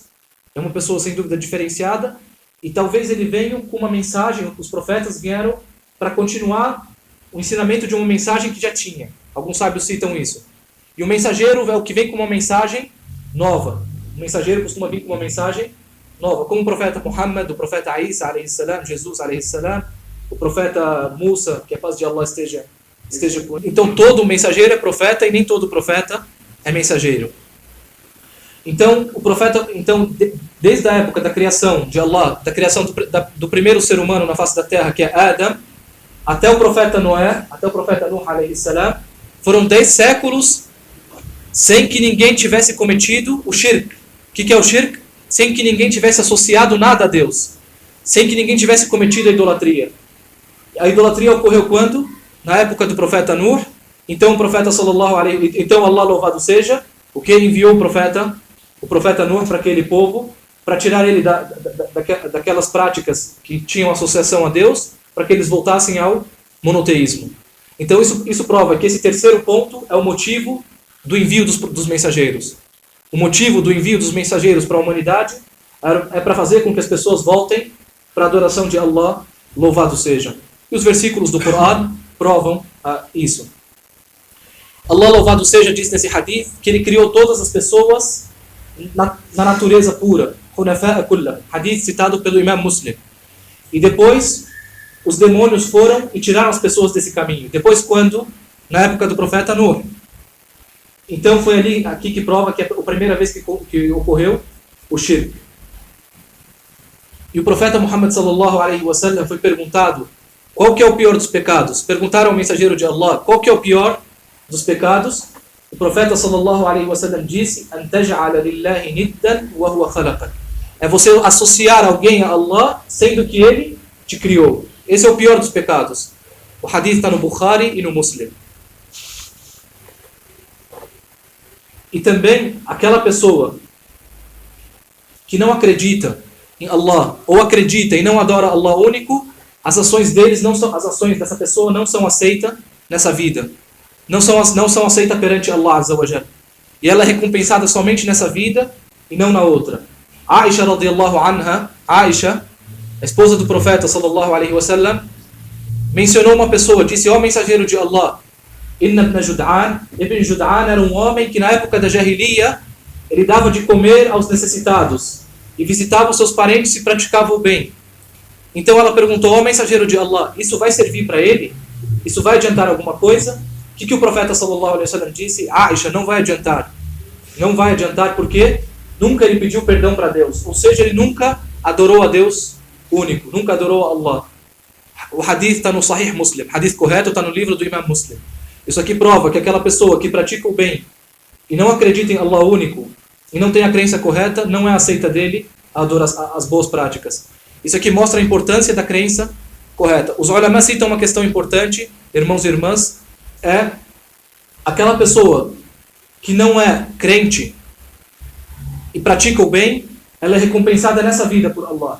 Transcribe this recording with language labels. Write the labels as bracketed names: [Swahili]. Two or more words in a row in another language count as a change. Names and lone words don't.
[Portuguese] É uma pessoa sem dúvida diferenciada. E talvez ele venha com uma mensagem. Os profetas vieram para continuar o ensinamento de uma mensagem que já tinha. Alguns sábios citam isso. E o mensageiro é o que vem com uma mensagem nova. O mensageiro costuma vir com uma mensagem nova, como o profeta Muhammad, o profeta Isa, [Arabic] عليه السلام, [Portuguese] Jesus, [Arabic] عليه السلام, [Portuguese] o profeta Musa, que a paz de Allah esteja com ele. Então todo mensageiro é profeta e nem todo profeta é mensageiro. Então o profeta, desde a época da criação de Allah, da criação do primeiro ser humano na face da terra, que é Adam, até o profeta Noé, até o profeta Nuh [Arabic] عليه السلام, [Portuguese] foram 10 séculos sem que ninguém tivesse cometido o shirk. O que é o shirk? Sem que ninguém tivesse associado nada a Deus. Sem que ninguém tivesse cometido a idolatria. A idolatria ocorreu quando? Na época do profeta Nuh. Então o profeta [Arabic] صلى الله عليه, [Portuguese] então Allah louvado seja, o que enviou o profeta Nuh para aquele povo, para tirar ele daquelas práticas que tinham associação a Deus, para que eles voltassem ao monoteísmo. Então isso prova que esse terceiro ponto é o motivo do envio dos mensageiros. O motivo do envio dos mensageiros para a humanidade é para fazer com que as pessoas voltem para a adoração de Allah, louvado seja. E os versículos do Coran provam isso. Allah, louvado seja, diz nesse hadith que ele criou todas as pessoas na natureza pura. [Arabic] حنفاء كله. [Portuguese] Hadith citado pelo Imam Muslim. E depois os demônios foram e tiraram as pessoas desse caminho. Depois quando? Na época do profeta Nuh. Então foi aqui que prova que é a primeira vez que ocorreu o shirk. E o profeta Muhammad [Arabic] صلى الله عليه وسلم [Portuguese] foi perguntado qual que é o pior dos pecados. Perguntaram ao mensageiro de Allah qual que é o pior dos pecados. O profeta [Arabic] صلى الله عليه وسلم [Portuguese] disse: [Arabic] "أن تجعل لله ندا وهو خلقك." [Portuguese] É você associar alguém a Allah sendo que ele te criou. Esse é o pior dos pecados. O hadith está no Bukhari e no Muslim. E também aquela pessoa que não acredita em Allah, ou acredita e não adora Allah único, as ações dessa pessoa não são aceitas nessa vida. Não são aceitas perante Allah [Arabic] عز وجل. [Portuguese] E ela é recompensada somente nessa vida e não na outra. Aisha [Arabic] رضي الله عنها, [Portuguese] Aisha, a esposa do profeta [Arabic] صلى الله عليه وسلم, [Portuguese] mencionou uma pessoa, disse: ó mensageiro de Allah, Ibn Jud'an era um homem que na época da Jahiliya ele dava de comer aos necessitados e visitava os seus parentes e praticava o bem. Então ela perguntou: ó mensageiro de Allah, isso vai servir para ele? Isso vai adiantar alguma coisa? O que o profeta [Arabic] صلى الله عليه وسلم [Portuguese] disse? Aisha, não vai adiantar. Não vai adiantar porque nunca ele pediu perdão para Deus. Ou seja, ele nunca adorou a Deus único, nunca adorou a Allah. O hadith está no Sahih Muslim. O hadith correto está no livro do Imam Muslim. Isso aqui prova que aquela pessoa que pratica o bem e não acredita em Allah único e não tem a crença correta, não é aceita dele as boas práticas. Isso aqui mostra a importância da crença correta. Os ulama citam uma questão importante, irmãos e irmãs, é aquela pessoa que não é crente e pratica o bem, ela é recompensada nessa vida por Allah.